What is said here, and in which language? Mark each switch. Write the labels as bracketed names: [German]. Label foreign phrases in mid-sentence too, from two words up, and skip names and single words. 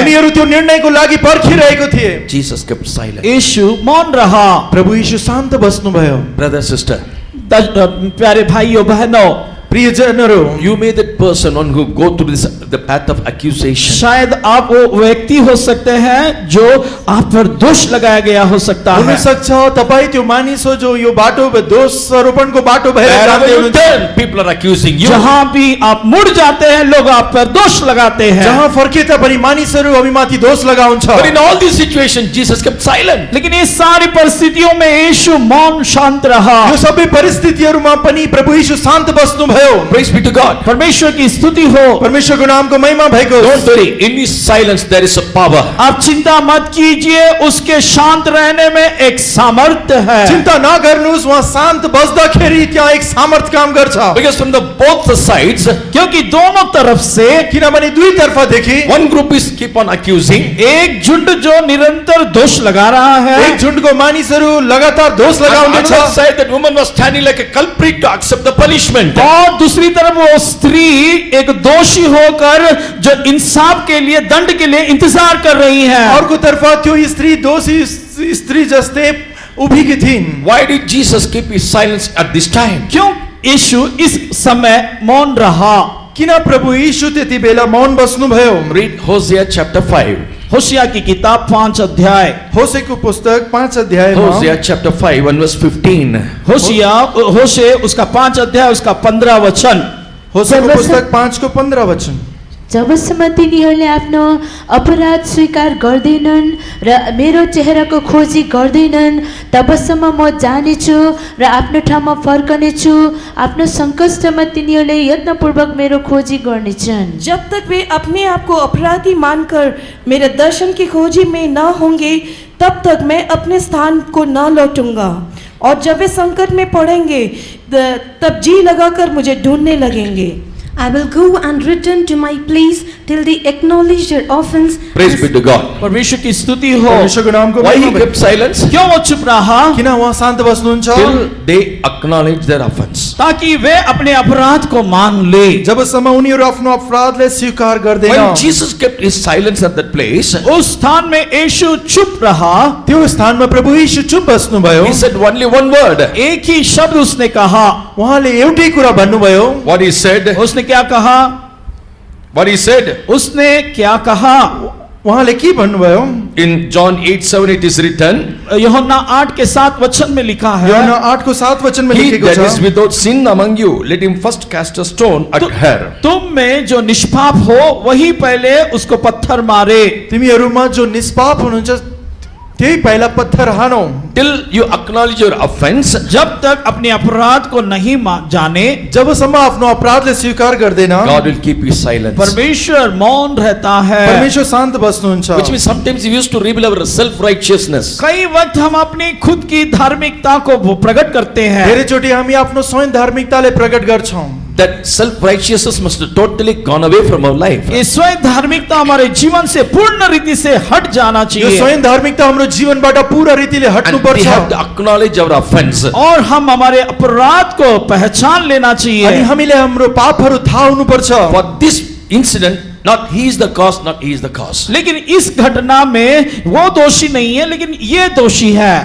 [Nepali] उनीहरू त्यो निर्णयको लागि पर्खिरहेको थिए। [English] Jesus kept silent. [Hindi] यीशु मौन रहा। [Nepali] प्रभु यीशु शान्त बस्नु भयो। [English] Brother, sister, [Hindi] प्यारे भाइयों बहनों, [Nepali] प्रियजनहरू, [English] you may that person on who go through the path of accusation. [Hindi] शायद आप वो व्यक्ति हो सकते हैं जो आप पर दोष लगाया गया हो सकता [Nepali] हुन [Hindi] है। [Nepali] सक्छ तपाई त्यो मानिस हो जो यो बाटो दोष आरोपणको बाटो भएर [English] Wherever [Nepali] जाँदै [English] you [Nepali] हुनुहुन्छ। [English] turn, people are accusing you. [Hindi] जहां भी आप मुड़ जाते हैं लोग आप पर दोष लगाते हैं। [Nepali] जहाँ फर्के तापनि मानिसहरू अभिमाथि दोष लगाउँछ। [English] But in all these situations, Jesus kept silent. [Hindi] लेकिन इस सारी परिस्थितियों में यीशु मौन शांत रहा। [Nepali] यो सबै परिस्थितिहरूमा पनि प्रभु यीशु शान्त बस्नु भयो। [English] Praise be to God. [Hindi] परमेश्वर की स्तुति हो। [Nepali] परमेश्वरको नामको महिमा भएको। [English] Don't worry. In His silence, there is a power. [Hindi] आप चिंता मत कीजिए, उसके शांत रहने में एक सामर्थ्य है। [Nepali] चिन्ता नगर्नुहोस्, उहाँ शान्त बस्दाखेरि त्यहाँ एक सामर्थ्य काम गर्छ। [English] Because from both the sides, [Hindi] क्योंकि दोनों तरफ से [Nepali] किनभने दुई तर्फदेखि [English] one group is keep on accusing. [Hindi] एक झुंड जो निरंतर दोष लगा रहा है, [Nepali] एक झुन्डको मानिसहरू लगातार दोष [English] On [Nepali] लगाउँदैछ। [English] another side, that woman was standing like a culprit to accept the punishment. [Hindi] और दूसरी तरफ वो स्त्री एक दोषी होकर जो इंसाफ के लिए, दंड के लिए इंतजार कर रही है। [Nepali] अर्को तर्फ त्यो स्त्री दोषी स्त्री जस्तै उभिकी थिइन्। [English] Why did Jesus keep his silence at this time? [Hindi] क्यों यीशु इस समय मौन रहा? [Nepali] किन प्रभु यीशु त्यति बेला मौन बस्नु भयो? [English] Read Hosea chapter 5. [Hindi] होशिया की किताब 5 अध्याय। [Nepali] होसेको पुस्तक 5 अध्यायमा [English] Hosea chapter 5 and verse 15. [Hindi] होशे उसका 5 अध्याय उसका 15 वचन। [Nepali] होसेको पुस्तक 5 को 15 वचन। जबसम्म तिनीहरूले आफ्नो अपराध स्वीकार गर्दैनन् र मेरो चेहराको खोजी गर्दैनन् तबसम्म म जानेछु र आफ्नो ठाउँमा फर्कनेछु। आफ्नो सङ्कष्टमा तिनीहरूले यत्नपूर्वक मेरो खोजी गर्नेछन्। [Hindi] जब तक वे अपने आप को अपराधी मानकर मेरे दर्शन की खोजी में न होंगे तब तक मैं अपने स्थान को न लौटूंगा। और जब वे संकट में पड़ेंगे तब जी लगाकर मुझे ढूंढने लगेंगे। [English] I will go and return to my place till they acknowledge their offense. Praise be to God. [Hindi] परमेश्वर की स्तुति हो। [Nepali] परमेश्वरको नामको [English] Why he [Nepali] महिमा [English] kept silence? [Hindi] क्यों वो चुप रहा? [Nepali] किन उहाँ शान्त बस्नुहुन्छ? [English] Till they acknowledge their offense. [Hindi] ताकि वे अपने अपराध को मान ले। [Nepali] जबसम्म उनीहरू आफ्नो अपराधलाई स्वीकार गर्दैन। [English] When Jesus kept his silence at that place, [Hindi] उस स्थान में यीशु चुप रहा। [Nepali] त्यो स्थानमा प्रभु यीशु चुप बस्नुभयो। [English] he said only one word. [Hindi] एक ही शब्द उसने कहा। [Nepali] उहाँले एउटै कुरा भन्नुभयो। [English] What he said? [Hindi] उसने क्या कहा? [English] What he said? [Hindi] उसने क्या कहा? [Nepali] उहाँले के भन्नुभयो? [English] In John 8:7 it is written, [Hindi] यूहन्ना 8 के 7 वचन में लिखा है। [Nepali] यूहन्ना 8 को 7 वचन में [English] he [Nepali] लेखेको [English] that [Nepali] छ। [English] is without sin among you, let him first cast a stone at her. [Hindi] तुम में जो निष्पाप हो वही पहले उसको पत्थर मारे। [Nepali] तिमीहरूमा जो निष्पाप हुनुहुन्छ त्यही पहिला पत्थर हानौ। [English] Till you acknowledge your offense, [Hindi] जब तक अपने अपराध को नहीं जाने, [Nepali] जबसम्म आफ्नो अपराधलाई स्वीकार गर्दैन [English] God will keep his silence. [Hindi] परमेश्वर मौन रहता है। [Nepali] परमेश्वर शान्त बस्नुहुन्छ। [English] Which means sometimes we used to reveal our self-righteousness. [Hindi] कई वक्त हम अपनी खुद की धार्मिकता को प्रकट करते हैं। [Nepali] धेरैचोटि हामी आफ्नो स्वयं धार्मिकतालाई प्रकट गर्छौं। [English] That self-righteousness must have totally gone away from our life. [Hindi] ये स्वयं धार्मिकता हमारे जीवन से पूर्ण रीति से हट जाना [Nepali] यो [Hindi] चाहिए। [Nepali] स्वयं धार्मिकता हाम्रो जीवनबाट पूरा रीतिले हट्नु [English] And we [Nepali] पर्छ। [English] have to acknowledge our offense. [Hindi] और हम हमारे अपराध को पहचान लेना [Nepali] अनि [Hindi] चाहिए। [Nepali] हामीले हाम्रो पापहरू थाहा हुनुपर्छ। [English] For this incident, not he is the cause, not he is the cause. [Hindi] लेकिन इस घटना में वो दोषी नहीं है, लेकिन ये दोषी है।